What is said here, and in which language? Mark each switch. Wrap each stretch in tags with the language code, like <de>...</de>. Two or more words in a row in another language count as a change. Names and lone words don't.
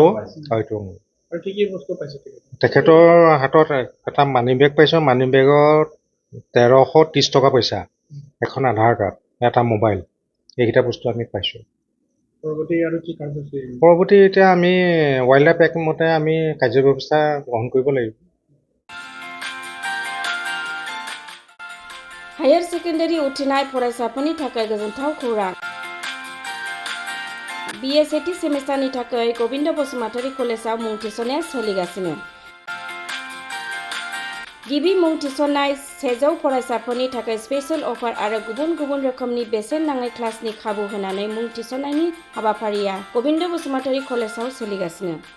<as>হয়তো তেখেতৰ হাতত এটা</as> <en>money bag</en> <as>পাইছোঁ।</as> <en>money bag</en> <as>1330 টকা পইচা, এখন আধাৰ কাৰ্ড, এটা মোবাইল, এইকেইটা বস্তু আমি পাইছোঁ। পৰৱৰ্তী এতিয়া আমি</as> <en>wildlife act</en> <as>মতে আমি কাৰ্যব্যৱস্থা গ্ৰহণ কৰিব লাগিব।</as> <brx>हायर सेकेन्डारि उथ्रिनाय फरायसाफोरनि थाखाय गोजोनथाव खौरां। BA सेथि सेमिस्टारनि थाखाय गबिन्द बसुमतारी कलेजाव मुं थिसननाया सोलिगासिनो। गिबि मुं थिसननाय 100 फरायसाफोरनि थाखाय</brx> <en>special offer</en> <brx>आरो गुबुन गुबुन रोखोमनि बेसेन नाङै क्लासनि खाबु होनानै मुं थिसननायनि हाबाफारिया गबिन्द बसुमतारी कलेजाव सोलिगासिनो।</brx>